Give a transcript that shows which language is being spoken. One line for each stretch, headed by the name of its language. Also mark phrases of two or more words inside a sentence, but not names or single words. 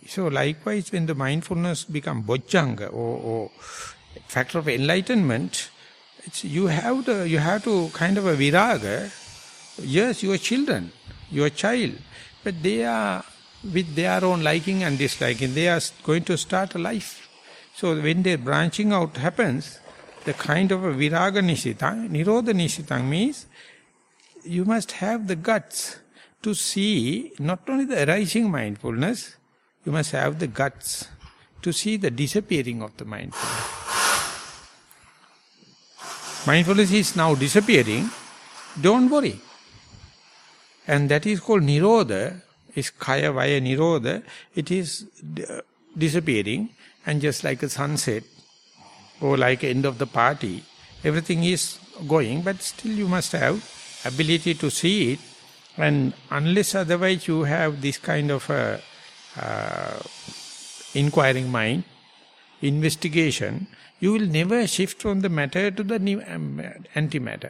English: So likewise, when the mindfulness become bojjhanga or factor of enlightenment, you have to kind of a viraga. Yes, your children, your child, but they are with their own liking and disliking. They are going to start a life. So when their branching out happens, the kind of a
Pali: viraga nisitang, nirodha nisitang
English: means you must have the guts to see not only the arising mindfulness, you must have the guts to see the disappearing of the mindfulness. Mindfulness is now disappearing, don't worry. And that is called nirodha, is
Pali: kaya vaya nirodha.
English: It is disappearing, and just like a sunset or like end of the party, everything is going, but still you must have ability to see it. And unless otherwise you have this kind of inquiring mind, investigation, you will never shift from the matter to the antimatter.